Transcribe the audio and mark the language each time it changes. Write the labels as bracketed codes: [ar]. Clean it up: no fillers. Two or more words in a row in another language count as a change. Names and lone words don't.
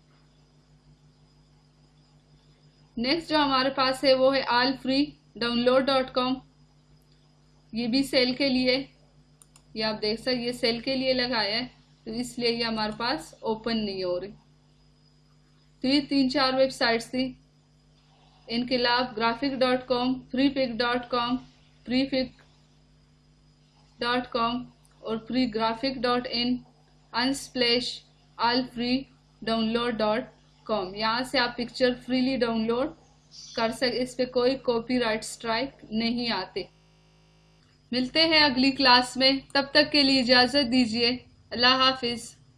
[ur] نیکسٹ جو ہمارے پاس ہے وہ ہے allfreedownload.com۔ یہ بھی سیل کے لیے، یہ آپ دیکھ سکتے، یہ سیل کے لیے لگایا ہے تو اس لیے یہ ہمارے پاس اوپن نہیں ہو رہی۔ تو یہ 3-4 ویب سائٹس تھی، inqilabgraphic.com، freepik.com، prepik.com اور freegraphic.in، unsplash، allfreedownload.com۔ یہاں سے آپ [en] picture freely download [ur] کر سکتے، اس پہ کوئی [en] copyright strike [ur] نہیں آتے۔ ملتے ہیں اگلی کلاس میں، تب تک کے لیے اجازت دیجیے۔ اللہ حافظ۔